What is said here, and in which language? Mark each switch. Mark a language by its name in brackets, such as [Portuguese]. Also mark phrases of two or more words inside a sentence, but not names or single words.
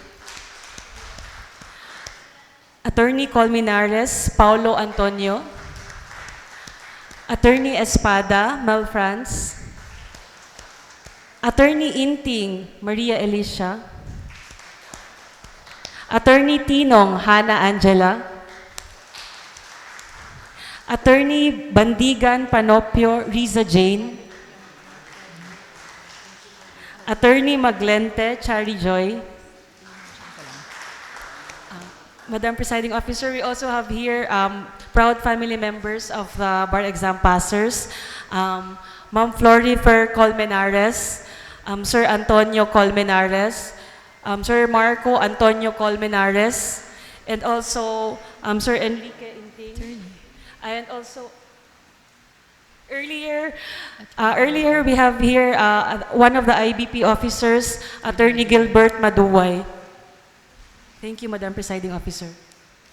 [English] Attorney Colmenares, Paulo Antonio, Attorney Espada, Mel France, Attorney Inting, Maria Alicia, Attorney Tinong, Hannah Angela, Attorney Bandigan Panopio, Riza Jane, Attorney Maglente, Chari Joy. Madam Presiding Officer, we also have here proud family members of the bar exam passers. Ma'am Florifer Colmenares, Sir Antonio Colmenares, Sir Marco Antonio Colmenares, and also Sir Enrique Inting. And also, earlier we have here one of the IBP officers, Attorney Gilbert Maduway. Thank you, Madam Presiding Officer.